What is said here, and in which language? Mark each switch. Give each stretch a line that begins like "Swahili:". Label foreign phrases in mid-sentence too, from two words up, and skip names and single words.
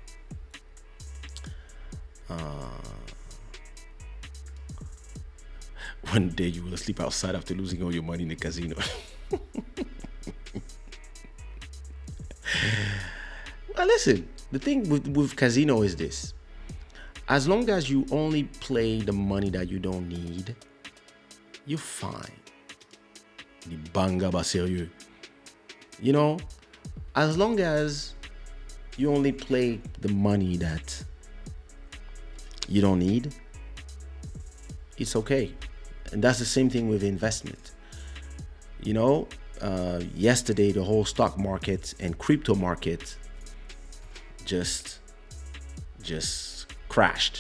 English: One day you will sleep outside after losing all your money in the casino. Well, listen, the thing with casino is this: as long as you only play the money that you don't need, you're fine. The banga ba sérieux. You know, as long as you only play the money that you don't need, it's okay. And that's the same thing with investment. You know, yesterday the whole stock market and crypto market just crashed.